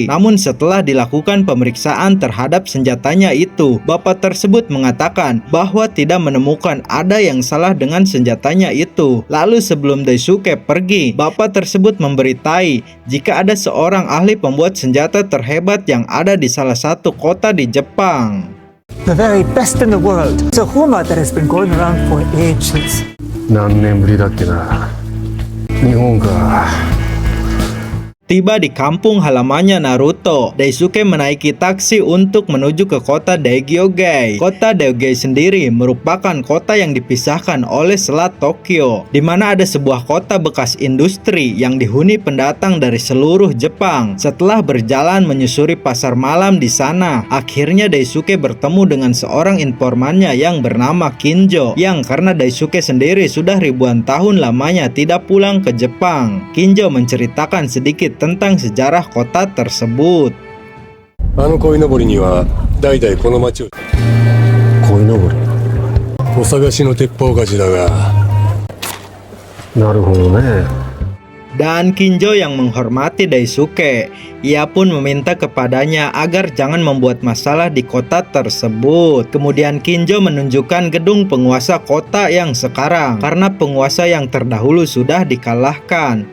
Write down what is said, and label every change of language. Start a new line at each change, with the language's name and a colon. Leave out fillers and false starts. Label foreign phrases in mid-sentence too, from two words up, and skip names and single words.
Indonesian: Namun setelah dilakukan pemeriksaan terhadap senjatanya itu, bapak tersebut mengatakan bahwa tidak menemukan ada yang salah dengan senjatanya itu. Lalu sebelum Daisuke pergi, bapak tersebut memberitai jika ada seorang ahli pembuat senjata terhebat yang ada di salah satu kota di Jepang.
English: The very best in the world. It's a rumor that has been going around for ages.
Japanese: 何年ぶりだっけな。日本か。
Indonesian: Tiba di kampung halamannya Naruto, Daisuke menaiki taksi untuk menuju ke kota Daigyogai. Kota Daigyogai sendiri merupakan kota yang dipisahkan oleh Selat Tokyo, di mana ada sebuah kota bekas industri yang dihuni pendatang dari seluruh Jepang. Setelah berjalan menyusuri pasar malam di sana, akhirnya Daisuke bertemu dengan seorang informannya yang bernama Kinjo, yang karena Daisuke sendiri sudah ribuan tahun lamanya tidak pulang ke Jepang. Kinjo menceritakan sedikit tentang sejarah kota tersebut.
Japanese: あの鯉のぼりには代々この町を。鯉のぼり。お探しの鉄砲鍛冶だが。なるほどね。
Indonesian: Dan Kinjo yang menghormati Daisuke, ia pun meminta kepadanya agar jangan membuat masalah di kota tersebut. Kemudian Kinjo menunjukkan gedung penguasa kota yang sekarang, karena penguasa yang terdahulu sudah dikalahkan.